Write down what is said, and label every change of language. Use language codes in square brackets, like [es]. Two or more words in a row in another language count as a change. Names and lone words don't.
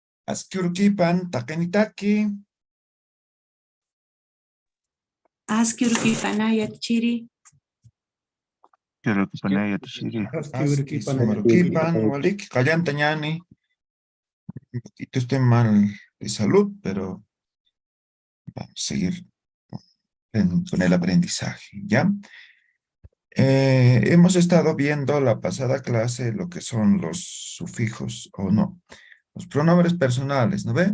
[ay] Askyurkipan takenitaki. Askyurkipanaya chiri. Askyurkipanaya tishiri. Askyurkipan walik kallanta ñani. [es] Un poquito estoy mal de salud, pero vamos a seguir con el aprendizaje, ¿ya? Hemos estado viendo la pasada clase lo que son los sufijos, o no, los pronombres personales, ¿no ven?